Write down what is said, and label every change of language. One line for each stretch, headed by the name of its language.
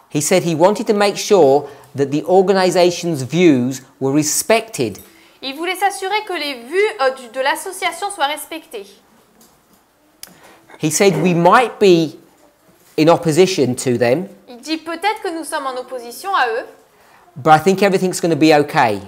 English: He said he wanted to make sure that the organization's views were respected.
French: Il voulait s'assurer que les vues de l'association soient respectées.
English: He said we might be in opposition to them,
French: Il dit peut-être que nous sommes en opposition à eux,
English: but I think everything's going to be okay.